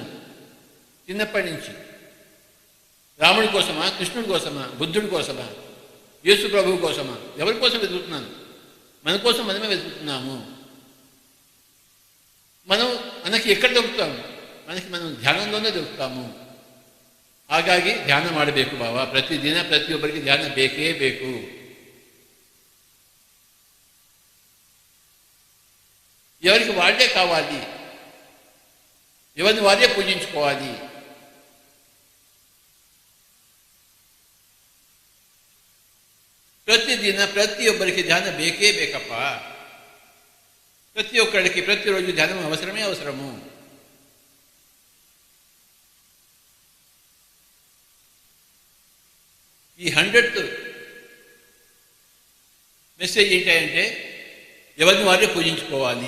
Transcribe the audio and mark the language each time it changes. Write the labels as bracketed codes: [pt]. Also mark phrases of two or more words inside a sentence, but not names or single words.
[te] చిన్నప్పటి నుంచి రాముడి కోసమా, కృష్ణుడి కోసమా, బుద్ధుడి కోసమా, యేసు ప్రభువు కోసమా? ఎవరి కోసం వెతుకుతున్నాను? మన కోసం మనమే వెతుకుతున్నాము. మనకి ఎక్కడ దొరుకుతాము? మనం ధ్యానంలోనే దొరుకుతాము. [kn] ಹಾಗಾಗಿ ಧ್ಯಾನ ಮಾಡಬೇಕು ಬಾಬಾ. ಪ್ರತಿದಿನ ಪ್ರತಿಯೊಬ್ಬರಿಗೆ ಧ್ಯಾನ ಬೇಕೇ ಬೇಕು. [te] ఎవరికి వాళ్ళే కావాలి. ఎవరిని వారే పూజించుకోవాలి. [kn] ಪ್ರತಿದಿನ ಪ್ರತಿಯೊಬ್ಬರಿಗೆ ಧ್ಯಾನ ಬೇಕೇ ಬೇಕಪ್ಪ. [te] ప్రతి ఒక్కరికి ప్రతిరోజు ధ్యానం అవసరమే అవసరము. ఈ 100th మెసేజ్ ఏంటంటే ఎవరిని వారే పూజించుకోవాలి.